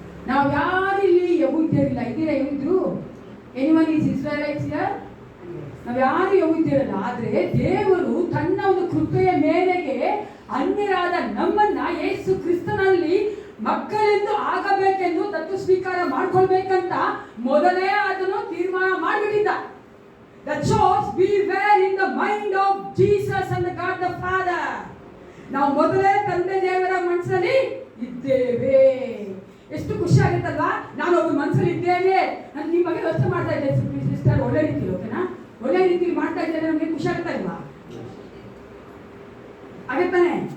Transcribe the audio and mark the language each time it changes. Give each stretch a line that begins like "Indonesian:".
Kannada: ನಾವು ಯಾರಿಲ್ಲಿ ಯಹೂದ್ಯರಿಲ್ಲ. ಇದ್ದೀರಾ ಯಹೂದ್ಯರು?
English: Anyone is Israelites here?
Kannada: ನಾವು ಯಾರು ಯಹೂದ್ಯರಲ್ಲ. ಆದ್ರೆ ದೇವರು ತನ್ನ ಒಂದು ಕೃಪೆಯ ಮೇರೆಗೆ ಅನ್ಯರಾದ ನಮ್ಮನ್ನ ಯೇಸು ಕ್ರಿಸ್ತನಲ್ಲಿ ಮಕ್ಕಳೆಂದು ಆಗಬೇಕೆಂದು ದತ್ತು ಸ್ವೀಕಾರ ಮಾಡ್ಕೊಳ್ಬೇಕಂತ ಮೊದಲೇ ಅದನ್ನು ತೀರ್ಮಾನ ಮಾಡಿಬಿಟ್ಟಿದ್ದ.
English: That shows we were in the mind of Jesus and God the Father.
Kannada: ನಾವು ಮೊದಲೇ ತಂದೆ ದೇವರ ಮನಸ್ಸಲ್ಲಿ ಇದ್ದೇವೆ. ಎಷ್ಟು ಖುಷಿ ಆಗುತ್ತಲ್ವಾ? ನಾನು ಒಬ್ಬ ಮನಸ್ಸಲ್ಲಿ ಇದ್ದೇನೆ, ನಾನು ನಿಮ್ಮ ಬಗ್ಗೆ ವ್ಯವಸ್ಥೆ ಮಾಡ್ತಾ ಇದ್ದೆ ಸಿಸ್ಟರ್, ಒಳ್ಳೆ ರೀತಿಲಿ, ಓಕೆನಾ? ಒಳ್ಳೆ ರೀತಿಲಿ ಮಾಡ್ತಾ ಇದ್ದೇನೆ, ನಮಗೆ ಖುಷಿ ಆಗುತ್ತಾ ಇಲ್ವಾ? ಆಗತ್ತಾನೆ?